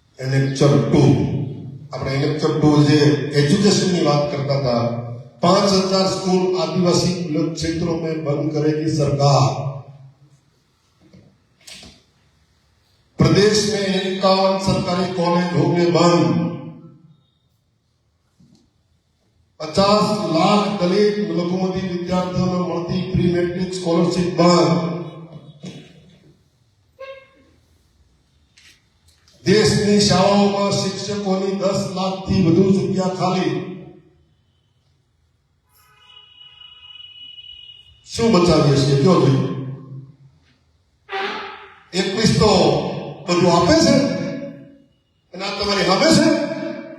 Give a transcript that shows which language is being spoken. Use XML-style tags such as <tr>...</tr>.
<gu>Lecture 2 આપણે lecture 2 જે एजुकेशनની વાત કરતા હતા.</gu> <hi>5000 स्कूल आदिवासी क्षेत्रों में बंद करेगी सरकार. प्रदेश में 51 सरकारी कॉलेज होंगे बंद. 50 लाख दलित लघुमती विद्यार्थियों में મળતી प्री मैट्रिक स्कॉलरशिप बंद.</hi> <gu>દેશની શાળાઓમાં શિક્ષકોની 10 લાખથી વધુ જગ્યા ખાલી. શું બચાવીએ છીએ કયો ભાઈ? 21 તો બધું આપે છે અને આ તમારી સામે છે.</gu>